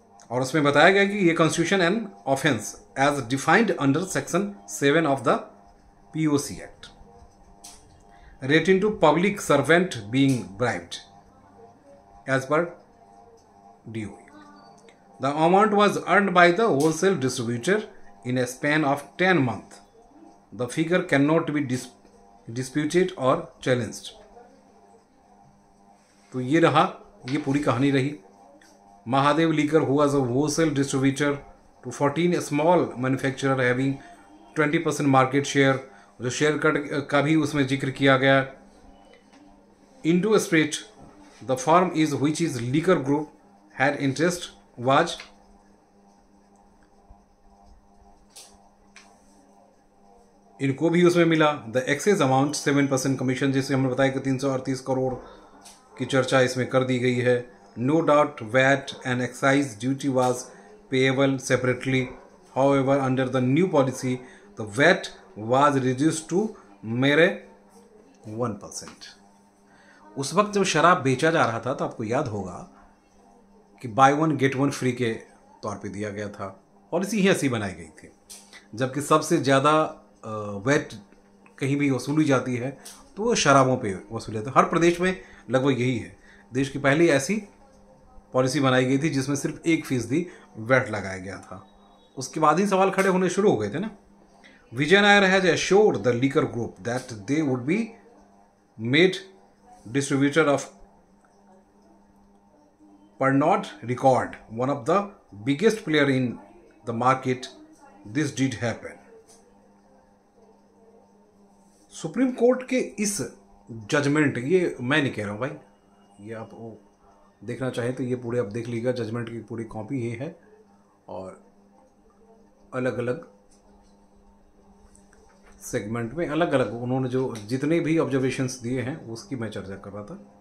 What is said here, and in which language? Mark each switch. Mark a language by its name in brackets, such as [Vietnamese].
[Hindi] और उसमें बताया गया कि ये [English] Constitution and offence as defined under section 7 of the POC act relating to public servant being bribed as per DOE. The amount was earned by the wholesale distributor in a span of 10 months. The figure cannot be disputed or challenged. [Hindi] तो ये रहा, ये पूरी कहानी रही। [English] Mahadev Liquor, who was a wholesale distributor to 14 small manufacturer having 20% market share, [Hindi] जो share cut का भी उसमें जिक्र किया गया। [English] Indo Spirit the firm is which is liquor group had interest was [Hindi] इनको भी उसमें मिला। [English] the excess amount [Hindi] 7% कमीशन, जिसे हमने बताया कि 338 करोड़ की चर्चा इसमें कर दी गई है। [English] No doubt VAT and excise duty was payable separately, however under the new policy the VAT was reduced to mere 1%। [Hindi] उस वक्त जब शराब बेचा जा रहा था तो आपको याद होगा कि बाय 1 गेट 1 फ्री के तौर पे दिया गया था, पॉलिसी ही ऐसी बनाई गई थी। जबकि सबसे ज़्यादा वैट कहीं भी वसूली जाती है तो वो शराबों पे वसूली जाती है। हर प्रदेश में लगभग यही है। देश की पहली ऐसी पॉलिसी बनाई गई थी जिसमें सिर्फ 1% वैट लगाया गया था। उसके बाद ही सवाल खड़े होने शुरू हो गए थे ना। [English] Vijay Nair has assured the liquor group that they would be made distributor of Pernod Ricard one of the biggest player in the market, this did happen. [Hindi] Supreme court के इस जजमेंट, ये मैं नहीं कह रहा हूँ भाई, ये आप देखना चाहें तो ये पूरे आप देख लीजिएगा, जजमेंट की पूरी कॉपी ये है और अलग अलग सेगमेंट में अलग अलग उन्होंने जो जितने भी ऑब्जर्वेशंस दिए हैं उसकी मैं चर्चा कर रहा था।